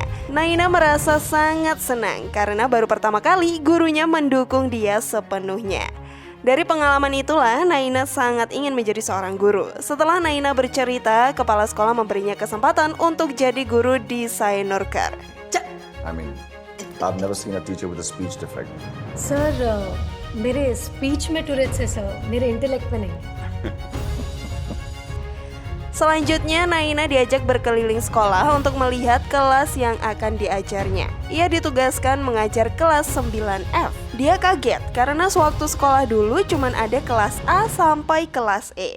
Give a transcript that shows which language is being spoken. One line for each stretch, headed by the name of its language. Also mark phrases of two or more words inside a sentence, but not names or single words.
Indonesian: Naina merasa sangat senang karena baru pertama kali gurunya mendukung dia sepenuhnya. Dari pengalaman itulah Naina sangat ingin menjadi seorang guru. Setelah Naina bercerita, kepala sekolah memberinya kesempatan untuk jadi guru di Sainurker.
English: I mean, I've never seen a teacher with a speech defect.
Hindi: सर मेरे स्पीच में टूरेट्स है सर, मेरे इंटेलेक्ट में नहीं.
Indonesian: Selanjutnya, Naina diajak berkeliling sekolah untuk melihat kelas yang akan diajarnya. Ia ditugaskan mengajar kelas 9F. Dia kaget karena sewaktu sekolah dulu cuma ada kelas A sampai kelas E.